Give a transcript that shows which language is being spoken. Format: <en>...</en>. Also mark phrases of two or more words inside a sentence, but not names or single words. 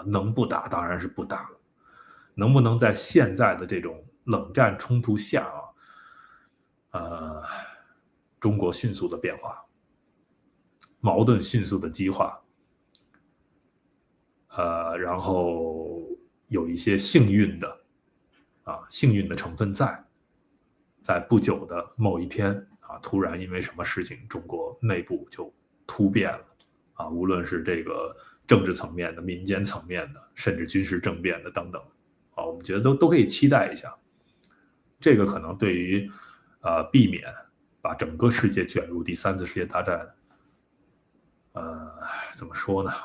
<zh>能不打當然是不打了，能不能在現在的這種冷戰衝突下中國迅速的變化，矛盾迅速的激化，然後有一些幸運的成分在不久的某一天突然因為什麼事情，中國內部就突變了無論是這個政治層面的、民間層面的，甚至軍事政變的等等我們覺得都可以期待一下。這個可能對於避免把整個世界捲入第3次世界大戰，怎麼說呢？</zh>